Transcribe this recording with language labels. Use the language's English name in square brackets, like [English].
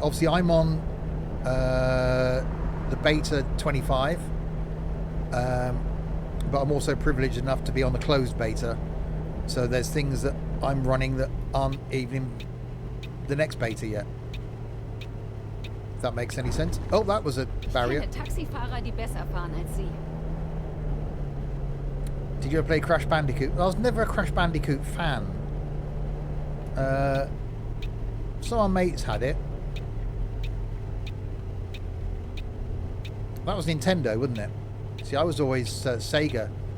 [English] Obviously, I'm on the beta 25. But I'm also privileged enough to be on the closed beta, so there's things that I'm running that aren't even in the next beta yet. If that makes any sense. Oh, that was a barrier. [German] Ich kenne Taxifahrer, die besser fahren als Sie. [English] Did you ever play Crash Bandicoot? I was never a Crash Bandicoot fan. Some of my mates had it. That was Nintendo, wasn't it? See, I was always Sega.